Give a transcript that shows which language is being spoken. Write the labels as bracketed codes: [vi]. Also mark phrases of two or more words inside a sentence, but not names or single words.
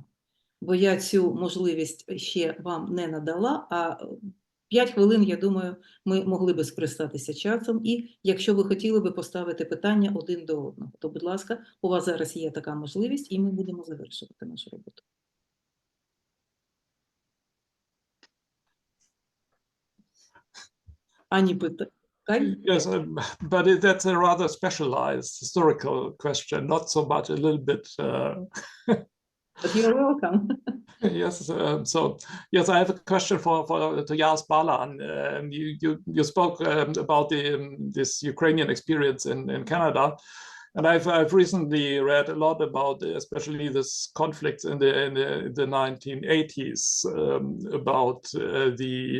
[uk] Бо я цю можливість ще вам не надала, а 5 хвилин, я думаю, ми могли би скористатися часом, і якщо ви хотіли би поставити питання один до одного, то, будь ласка, у вас зараз є така можливість, і ми будемо завершувати нашу роботу. Ані питання. [en] Yes, but that's a rather specialized historical question, not so much a little bit. But you're welcome. Yes, so yes, I have a question to Jens Balan. You spoke about this Ukrainian experience in Canada, and I've recently read a lot about especially this conflicts in the 1980s about the